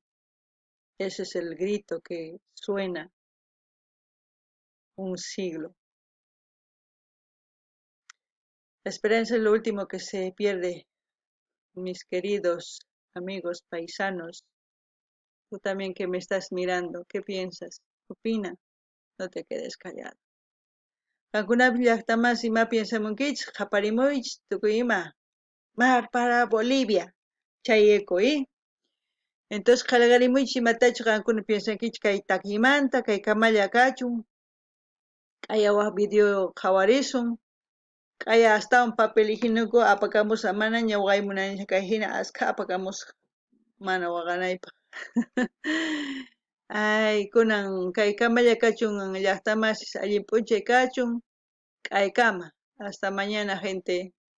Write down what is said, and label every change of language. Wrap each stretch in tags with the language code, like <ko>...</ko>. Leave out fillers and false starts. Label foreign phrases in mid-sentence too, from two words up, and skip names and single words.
<es>Ese es el grito que suena un siglo. La esperanza es lo último que se pierde, mis queridos amigos paisanos. Tú también que me estás mirando, ¿qué piensas? Opina, no te quedes callado.</es> <qu>Kankuna llaqtamas ima piensamunkichik qaparimuychik tukuy ima</qu> <es>mar para Bolivia</es> <qu>chay eco, entonces qallarimuychik imatachu qankuna piensankichik kay takiymanta kay kamalla kachun k'ayawaq video qhawarisun k'aya astawan</qu> <es>papel higiénico</es> <qu>apakamusqa mana ñawqay munani kay hina askha apakamusqa mana waqanaypaq ay kunan kay kamalla kachun llaqtamas allin p'unchay kachun k'aykama</qu> <es>hasta mañana gente</es>